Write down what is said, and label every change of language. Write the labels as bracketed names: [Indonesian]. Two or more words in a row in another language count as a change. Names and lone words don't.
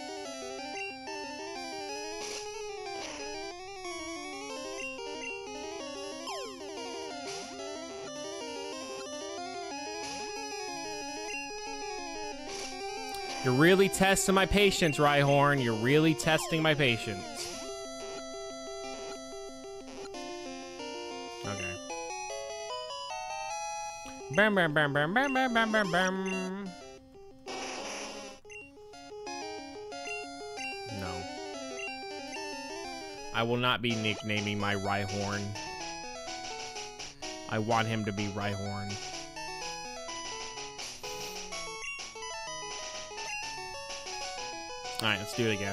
[English] You're really testing my patience, Rhyhorn. You're really testing my patience. Okay. Bam, bam, bam, bam, bam, bam, bam, bam, bam. No. I will not be nicknaming my Rhyhorn. I want him to be Rhyhorn. Alright, let's do it again.